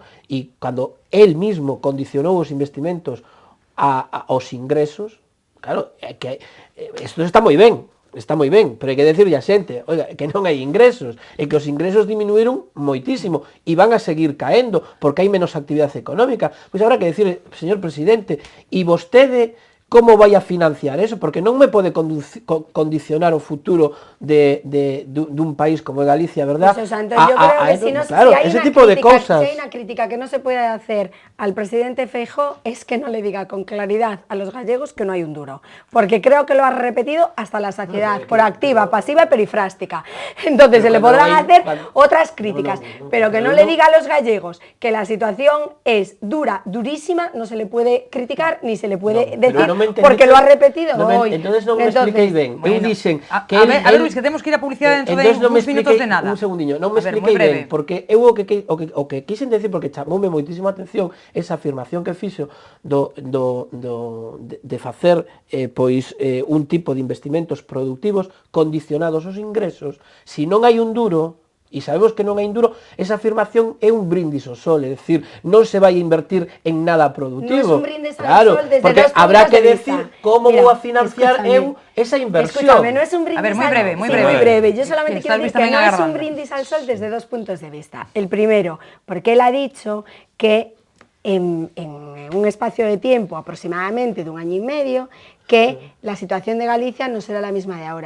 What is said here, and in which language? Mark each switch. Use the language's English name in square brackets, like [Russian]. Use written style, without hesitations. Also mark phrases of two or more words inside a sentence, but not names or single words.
[Galician] E cando [Spanish] el mismo [Galician] condicionou os investimentos aos ingresos, claro, que isto está moi ben, pero hai que decirle a xente, oiga, que non hai ingresos, e que os ingresos diminuíron moitísimo e van a seguir caendo porque hai menos actividade económica. Pois habrá que decirle, señor presidente, e vostede como vai a financiar eso? Porque non me pode condicionar o futuro dun país como Galicia, ¿verdad? [Spanish] Pues, Santos, yo creo que si, no, claro, si hay ese una tipo de crítica, cosas. Si hay una crítica que no se puede hacer al presidente Feijóo es que no le diga con claridad a los gallegos que no hay un duro. Porque creo que lo ha repetido hasta la saciedad, por activa, pasiva y perifrástica. Entonces se le podrán hacer otras críticas, pero que no le diga a los gallegos que la situación es dura, durísima, no se le puede criticar ni se le puede decir. Porque lo ha repetido hoy. [Galician] Entonces non me expliquei ben. Eu dixen que a ver, Luis, que temos que ir a publicidade dentro de uns minutos de nada. Un segundiño, non me expliquei ben, porque eu o que quixen decir, porque chamoume moitísima atención esa afirmación que fixo de facer pois un tipo de investimentos productivos condicionados aos ingresos. Si non hai un duro, e sabemos que non hai un duro, esa afirmación é un brindis ao sol, é dicir, non se vai a invertir en nada productivo. Non é un brindis ao sol desde porque dos habrá puntos que de decir vista. como Mira, vou a financiar eu esa inversión. [Spanish] Escúchame, no es un brindis a ver, muy breve, muy sí, breve. muy breve. Yo solamente Que quiero Luis decir que también no es agarrando. un brindis al sol desde 2 puntos de vista. El primero, porque él ha dicho que en un espacio de tiempo aproximadamente de 1 año y medio, que la situación de Galicia no será la misma de ahora.